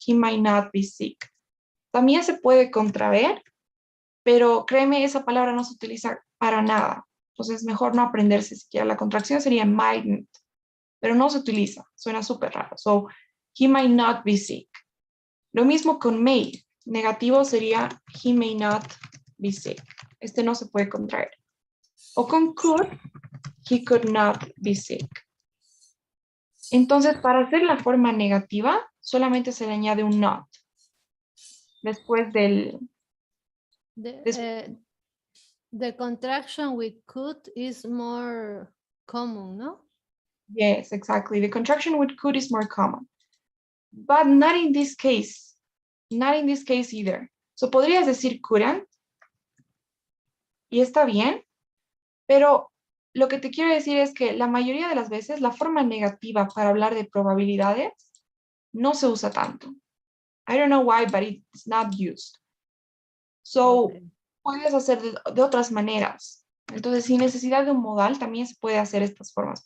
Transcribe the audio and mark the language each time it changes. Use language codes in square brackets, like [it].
[en] He might not be sick. [es] También se puede contraer, pero créeme, esa palabra no se utiliza para nada. Entonces, mejor no aprenderse siquiera. La contracción sería mightn't, pero no se utiliza. Suena súper raro. [en] So, he might not be sick. [es] Lo mismo con may. Negativo sería [en] he may not be sick. [es] Este no se puede contraer. O con could, [en] he could not be sick. [es] Entonces, para hacer la forma negativa, solamente se le añade un not. Después del... [en] The contraction with could is more common, no? Yes, exactly. The contraction with could is more common. But not in this case. Not in this case either. [es] So, podrías decir couldn't. Y está bien. Pero lo que te quiero decir es que la mayoría de las veces la forma negativa para hablar de probabilidades no se usa tanto. [en] I don't know why, but it's not used. So, Okay. [es] puedes hacer de otras maneras. Entonces, sin necesidad de un modal, también se puede hacer estas formas.